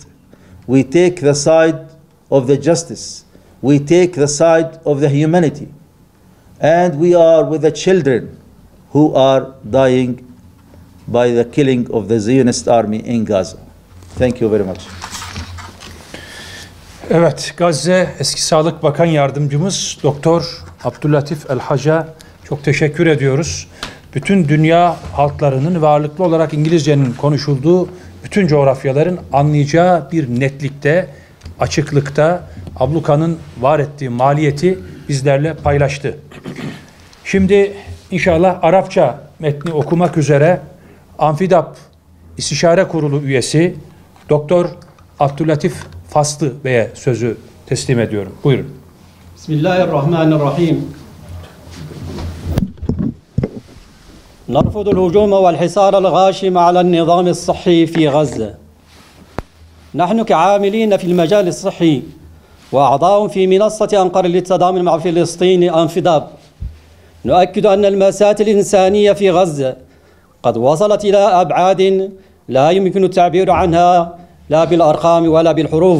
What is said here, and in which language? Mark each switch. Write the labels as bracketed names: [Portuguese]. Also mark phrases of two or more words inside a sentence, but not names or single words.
[English] We take the side of the justice. We take the side of the humanity. And we are with the children who are dying by the killing of the Zionist army in Gaza. Thank you very much. [Turkish] Evet, Gazze Eski Sağlık Bakan Yardımcımız Doktor Abdüllatif El-Hac'a çok teşekkür ediyoruz. Bütün dünya halklarının ve ağırlıklı olarak İngilizcenin konuşulduğu bütün coğrafyaların anlayacağı bir netlikte, açıklıkta ablukanın var ettiği maliyeti bizlerle paylaştı. Şimdi inşallah Arapça metni okumak üzere Amfidap İstişare Kurulu üyesi Doktor Abdüllatif Faslı Bey'e sözü teslim ediyorum. Buyurun. [Arabic] Bismillahirrahmanirrahim. نرفض الهجوم والحصار الغاشم على النظام الصحي في غزة. نحن كعاملين في المجال الصحي وأعضاء في منصة أنقرة للتضامن مع فلسطين أنفضاب نؤكد أن المأساة الإنسانية في غزة قد وصلت إلى أبعاد لا يمكن التعبير عنها لا بالأرقام ولا بالحروف.